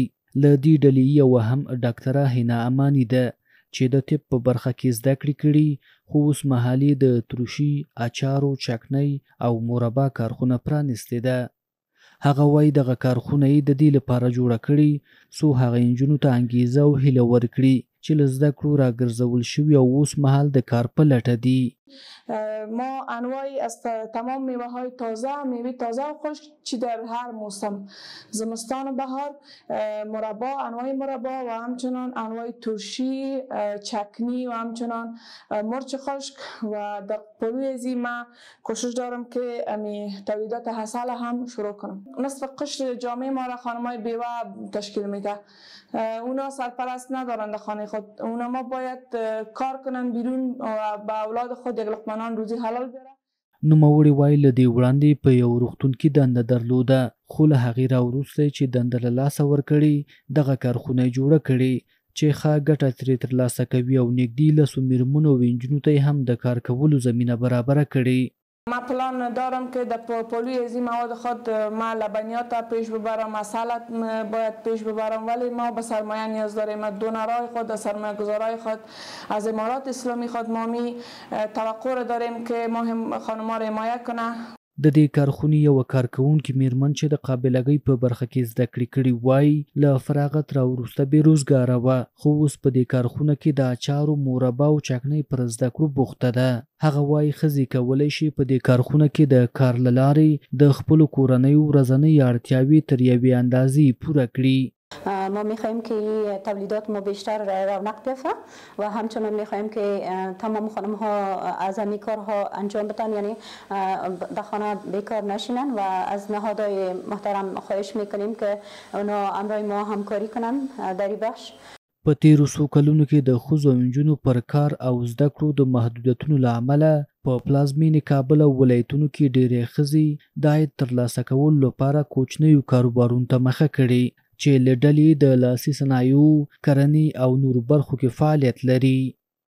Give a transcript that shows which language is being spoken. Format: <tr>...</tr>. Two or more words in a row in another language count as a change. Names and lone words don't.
<ps>له دې ډلې یوه هم ډاکټره حنا اماني ده چې د طب په برخه کې زده کړې کړي، خو اوس مهال یې د ترشي، اچارو، چکنۍ او مربا کارخونه پرانیستې ده. هغه وایي دغه کارخونه یې د دې لپاره جوړه کړې څو هغه نجونو ته انګېزه او هیله ورکړي چې له زده کړو راګرځول شوي او اوس مهال د کار په لټه دي.</ps> <fa>ما انواعی از تمام میوه های تازه، میوه تازه و خشک چی در هر موسم، زمستان و بهار، مربا، انواع مربا و همچنان انواع ترشی، چکنی و همچنان مرچ خشک و در پلوی ازی ما کوشش دارم که تولیدات عسل هم شروع کنم. نصف قشر جامعه ما را خانمای بیوه تشکیل میده. اونا سرپرست ندارند خانه خود، اونا ما باید کار کنن بیرون و با اولاد خود یک لقمه روزی حلال بیاره.</fa> <ps>نوموړي وایي له دې وړاندې په یو روغتون کې دنده درلوده، خو له هغې راوروسته چې دنده له لاسه ورکړې دغه کارخونه یې جوړه کړې چې ښه ګټه ترې ترلاسه کوي او نږدې 10 میرمنو او نجونو ته یې هم د کار کولو زمینه برابره کړې.</ps> <fa>ما پلان دارم که در پولوی از این مواد خود ما لبنیات پیش ببرم، عسل باید پیش ببرم، ولی ما به سرمایه نیاز داریم. دونرای خود، سرمایه گذارای خود از امارات اسلامی خود ما توقع داریم که ما هم خانم‌ها را حمایت کنه.</fa> <ps>د دې کارخونې یوه کارکوونکې میرمن چې د قابلګۍ په برخه کې زده کړې کړي وایي له فراغت راوروسته بېروزګاره وه، خو اوس په دې کارخونه کې د اچارو، مربا او چکنۍ پر زده کړو بوخته ده. هغه وایي ښځې کولی شي په دې کارخونه کې د کار له لارې د خپلو کورنیو ورځنۍ اړتیاوې تر یوې اندازې پوره کړي.</ps> <fa>ما میخواهیم که تولیدات ما بیشتر رونق بیافته و همچنان میخواهیم که تمام خانم ها از همین کارها انجام بدن، یعنی در خانه بیکار نشینن و از نهادهای محترم خواهش میکنیم که اونا همراه ما همکاری کنن در این بخش.</fa> <ps>په تیرو څو کلونو کې د ښځو او نجونو پر کار او زده کړو د محدودیتونو له امله په پلازمینې کابل او ولایتونو کې ډېرې ښځې د عاید ترلاسه کولو لپاره کوچنیو کاروبارونو ته مخه کړې چې له ډلې د لاسي صنایعو، کرنې او نورو برخو کې فعالیت لري.</ps>